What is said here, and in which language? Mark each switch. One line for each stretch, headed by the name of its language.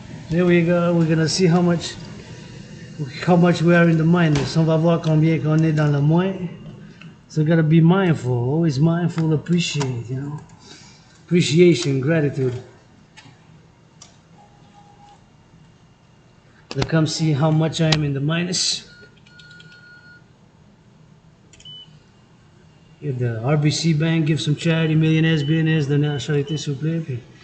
English: There we go. We're gonna see how much we are in the minus.
French: On va voir combien qu'on est dans le moins.
English: So gotta be mindful. Always mindful. Appreciate. You know, appreciation, gratitude. To come see how much I am in the minus. If the RBC Bank give some charity, millionnaires, billionaires,
French: donnez à la charité s'il vous plaît. Puis